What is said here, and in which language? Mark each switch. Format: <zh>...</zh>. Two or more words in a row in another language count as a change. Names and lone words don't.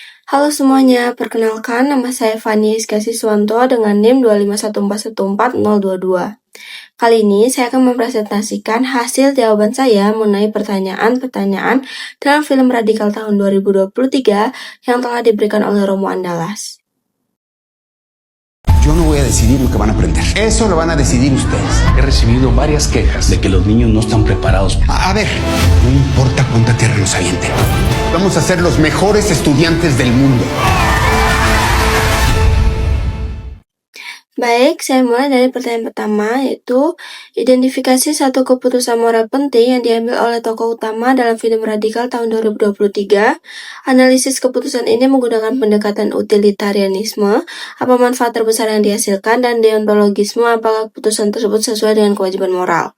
<id>Halo semuanya, perkenalkan nama saya Fani Iskasiswanto dengan NIM 251414022. Kali ini saya akan mempresentasikan hasil jawaban saya mengenai pertanyaan-pertanyaan dalam film Radikal tahun 2023 yang telah diberikan oleh Romo Andalas.</id> <es>Yo no voy a decidir lo que van a aprender. Eso lo van a decidir ustedes. He recibido varias quejas de que los niños no están preparados. A ver, no importa cuánta tierra nos avienten. Vamos a ser los mejores estudiantes del mundo.</es> <id>Baik, saya mulai dari pertanyaan pertama, yaitu identifikasi satu keputusan moral penting yang diambil oleh tokoh utama dalam film Radikal tahun 2023. Analisis keputusan ini menggunakan pendekatan utilitarianisme, apa manfaat terbesar yang dihasilkan, dan deontologisme, apakah keputusan tersebut sesuai dengan kewajiban moral.</id>